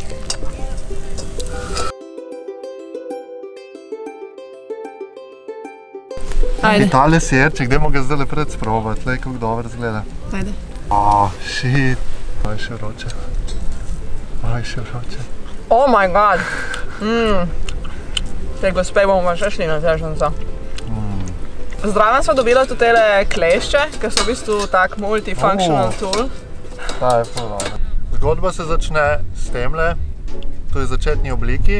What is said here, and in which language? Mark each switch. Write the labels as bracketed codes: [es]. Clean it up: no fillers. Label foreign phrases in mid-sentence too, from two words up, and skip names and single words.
[sl] Ajde. Tale sirček, dajmo ga zdaj pred sprobati, lej, kako dobro izgleda. Ajde. Shit. Aj še vroče. Aj še vroče. [en] Oh my god. [sl] Te gospe bomo še šli na težnico. Zdraven sva dobila tudi tele klešče, ki so v bistvu tak [en] multifunctional tool. [sl] Ta je ful dobro. Zgodba se začne s temle, to je začetni obliki.